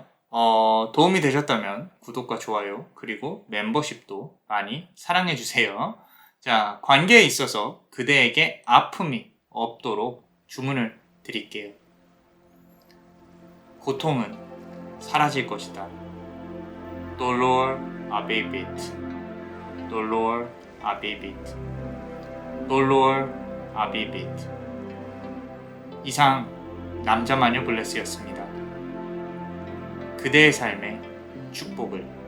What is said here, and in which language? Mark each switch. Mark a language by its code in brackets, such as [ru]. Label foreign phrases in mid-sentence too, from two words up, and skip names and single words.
[ko] 도움이 되셨다면 구독과 좋아요 그리고 멤버십도 많이 사랑해주세요. 자, 관계에 있어서 그대에게 아픔이 없도록 주문을 드릴게요. 고통은 사라질 것이다. [la] Dolor abebit. Dolor abebit. Dolor abebit. [ko] 이상 남자마녀 블레스였습니다. 그대의 삶에 축복을.